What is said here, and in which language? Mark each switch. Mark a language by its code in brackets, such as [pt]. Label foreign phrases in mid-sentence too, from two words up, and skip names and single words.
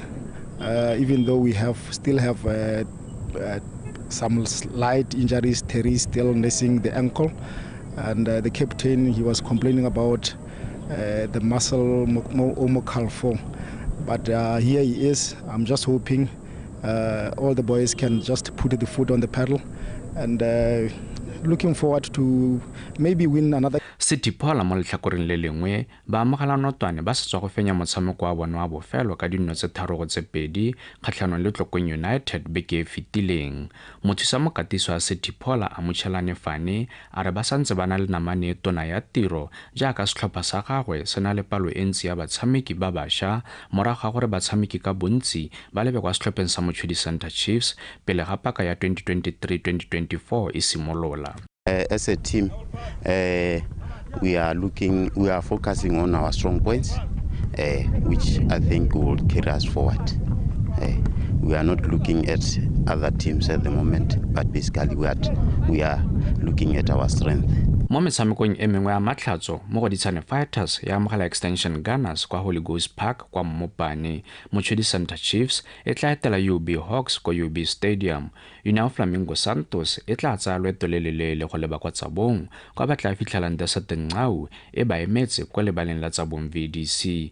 [en] Even though we still have some slight injuries, Terry is still nursing the ankle, and the captain, he was complaining about the muscle omocal, but here he is. I'm just hoping all the boys can just put the foot on the pedal and looking forward to maybe win another. [tn] Setiphola mo letlhakoreng le lengwe ba amogela notwane ba setswa go fenya motshameko wa bona wa bofelo ka dinno tse 3-2 kgatlhanong le Tlokeng United beke e fetileng. Mothusa mokatiso wa Setiphola AMOGELA Fane a re ba santse ba na le namane tona ya tiro jaaka setlhopha sa gagwe se na le palo e ntsi ya batshameki ba bašwa morago ga gore batshameki ka bontsi ba lebe kwa setlhopheng sa Mochudi Chiefs pele ga paka ya 2023-2024 e simolola. [en] As a team, we are focusing on our strong points, which I think will carry us forward. We are not looking at other teams at the moment, but basically we are looking at our strength. [tn] Mo metshamekong e mengwe ya matlhatso mo go Ditshane Fighters ya amogela Extension Gunners kwa Holy Ghost Park kwa Mmopane. Mochudi Chiefs e tla etela UB Hawks kwa UB Stadium. União Flamingo Santos e tla tsaya loeto le lelele go leba kwa Tsabong kwa ba tla fitlhelang Desert Nqawu e ba emetse kwa lebaleng la Tsabong VDC.